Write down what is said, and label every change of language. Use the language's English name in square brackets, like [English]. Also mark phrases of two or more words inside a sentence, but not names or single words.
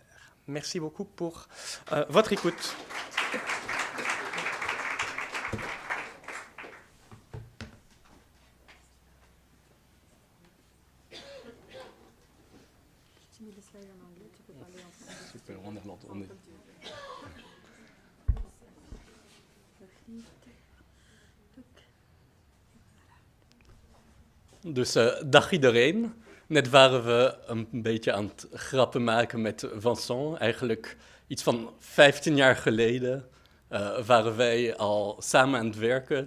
[French] Merci beaucoup pour votre écoute. Super, en néerlandais. [Dutch] Dus dag iedereen. Net waren we een beetje aan het grappen maken met Vincent. Eigenlijk iets van 15 jaar geleden waren wij al samen aan het werken.